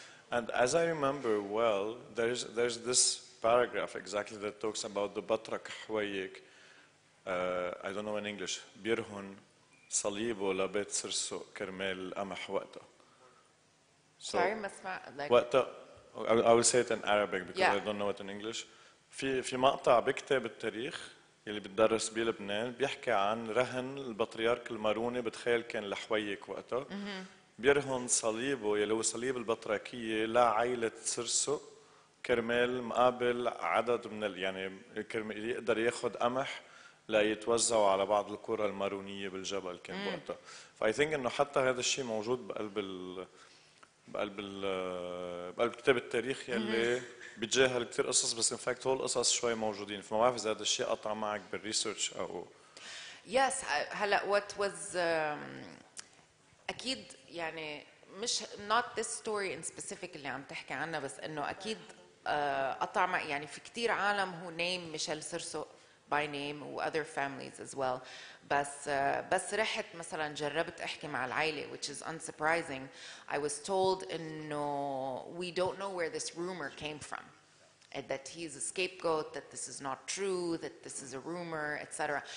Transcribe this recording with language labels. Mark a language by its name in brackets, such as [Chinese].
[English] And as I remember well, there's this paragraph exactly that talks about the Batrak Hwayik, I don't know in English, [Arabic] بيرهن صليبه لبيت سرسو كرمال قمح وقتها. [English] Sorry, Masma, like... وقتها, I will say it in Arabic because Yeah. I don't know it in English. [Arabic] في مقطع بكتاب التاريخ اللي بتدرس بلبنان بيحكي عن رهن البطريرك الماروني، بتخيل كان الحويك وقتها، بيرهن صليبه يلي هو صليب البطركيه لعائله سرسو كرمال مقابل عدد من يعني كرمال يقدر ياخذ قمح ليتوزعوا على بعض القرى المارونيه بالجبل كان بوقتها. [English] فاي ثينك [Arabic] انه حتى هذا الشيء موجود بقلب كتاب التاريخ يلي بيتجاهل كثير قصص، بس [English] in fact [Arabic] هول القصص شوي موجودين، فما بعرف اذا هذا الشيء قطع معك بالريسيرش او. Yes, هلا [English] what was [Arabic] أكيد يعني مش [English] not this story in specific [Arabic] اللي عم تحكي عنها، بس إنه أكيد قطع مع يعني في كتير عالم هو name ميشيل سيرسو [English] by name [Arabic] و [English] other families as well. [Arabic] بس رحت مثلا جربت احكي مع العائلة, [English] which is unsurprising. I was told انه we don't know where this rumor came from, and that he is a scapegoat, that this is not true, that this is a rumor, etc.